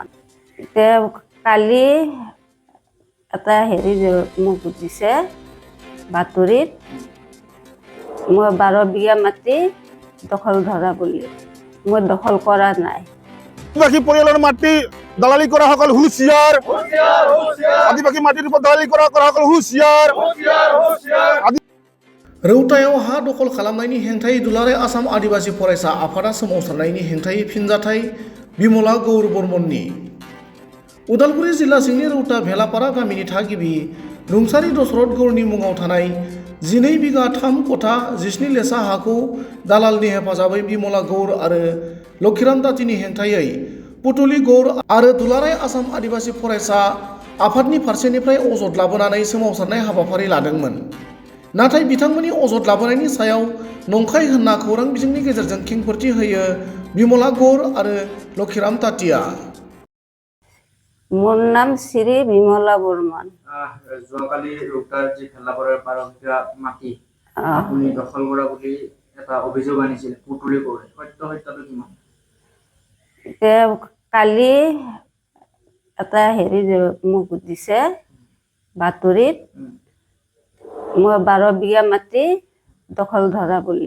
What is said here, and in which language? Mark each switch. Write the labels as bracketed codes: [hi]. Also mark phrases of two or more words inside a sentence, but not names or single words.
[as] এতিয়া কালি এটা হেৰি মোক দিছে বাতৰিত, মই 12 বিঘা মাটি দখল ধৰা বুলি। মই দখল কৰা নাই। আদিবাসী পৰিয়ালৰ মাটি দালালি কৰা সকল হুঁচিয়াৰ, আদিবাসী মাটিৰ ওপৰত দালালি কৰা সকল হুঁচিয়াৰ। [brx] रौतायाव हा दखल खालामनायनि हेंथायै दुलाराय आसाम आदिबासि फरायसा आफादा सोमावसारनायनि हेंथायै फिनजाथाय बिमला गौर बर्मननि। उदालगुरि जिल्ला सिंनि रौता भेलापारा गामिनि थागिबि रुंसारि दशरथ गौरनि मुङाव थानाय 12 बिघा 3 कथा 17 लेसा हाखौ दालालनि हेफाजाबै बिमला गौर आरो लक्षीराम तातीनि हेंथायै पुतुलि गौर आरो दुलाराय आसाम आदिबासि फरायसा आफादनि फारसेनिफ्राय अजद लाबोनानै सोमावसारनाय हाबाफारि लादोंमोन। नाथाय बिथांमोननि अजद लाबोनायनि सायाव नंखाय होनना खौरां बिजोंनि गेजेरजों खेंफोरथि होयो बिमला गौर आरो लक्षीराम तातीया। [as] মোৰ নাম শ্ৰী বিমলা বৰ্মন। যোৱাকালি ৰৌতাৰ যি ভেলাপাৰাৰ 12 বিঘা মাটি আপুনি দখল কৰা বুলি এটা অভিযোগ আনিছিল পুতুলি গৌৰে, সত্যতাটো কিমান? এতিয়া কালি এটা হেৰি মোক দিছে বাতৰিত, মই 12 বিঘা মাটি দখল ধৰা বুলি।